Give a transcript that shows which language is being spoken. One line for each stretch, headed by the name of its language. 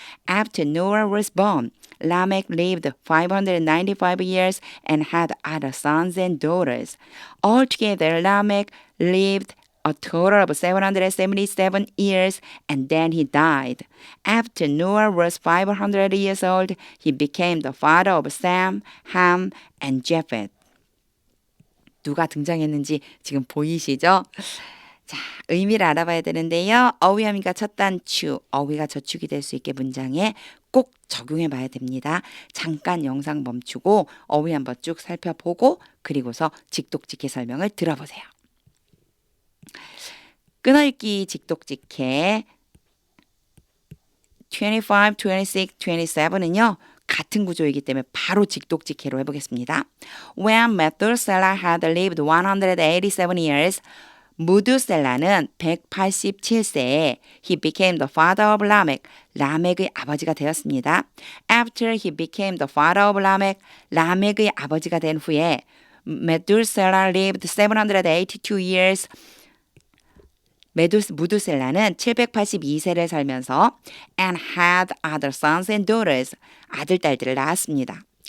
English: After Noah was born, Lamech lived 595 years and had other sons and daughters. Altogether, Lamech lived a total of 777 years, and then he died. After Noah was 500 years old, he became the father of Sam, Ham, and Japheth.
Korean: 누가 등장했는지 지금 보이시죠? 자, 의미를 알아봐야 되는데요. 어휘함과 첫 단추, 어휘가 저축이 될 수 있게 문장에 꼭 적용해 봐야 됩니다. 잠깐 영상 멈추고 어휘 한번 쭉 살펴보고 그리고서 직독직해 설명을 들어보세요. 끊어읽기 직독직해 25, 26, 27은요. 같은 구조이기 때문에 바로 직독직해로 해보겠습니다.
English: When Methuselah had lived 187 years,
Korean: 무두셀라는 187세에
English: he became the father of Lamech,
Korean: 라멕의 아버지가 되었습니다.
English: After he became the father of Lamech,
Korean: 라멕의 아버지가 된 후에
English: Methuselah lived 782 years,
Korean: 무두셀라는 782세를 살면서
English: and had other sons and daughters,
Korean: 아들, 딸들을 낳았습니다.